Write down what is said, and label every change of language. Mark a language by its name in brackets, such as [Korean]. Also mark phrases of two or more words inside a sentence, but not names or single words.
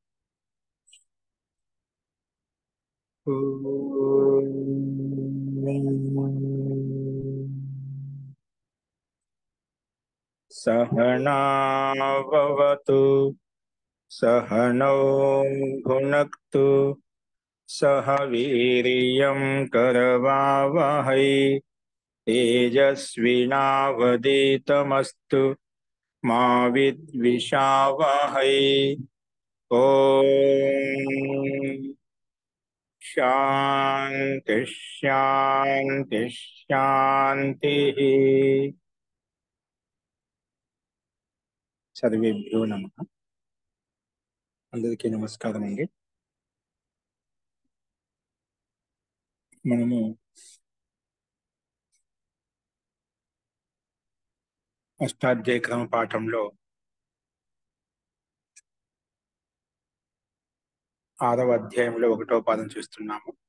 [Sanskrit] सहनाववतु सहनौ भुनक्तु सह वीर्यं करवावहै तेजस्विनावधीतमस्तु मा विद्विषावहै। ॐ शांति शांति शांति। సర్వేభ్యో నమః. [Telugu] అందరికీ నమస్కారం అండి. మనము అష్టాధ్యాయ క్రమ పాఠంలో 6వ అధ్యాయంలో 1వ పాదం చూస్తున్నాము.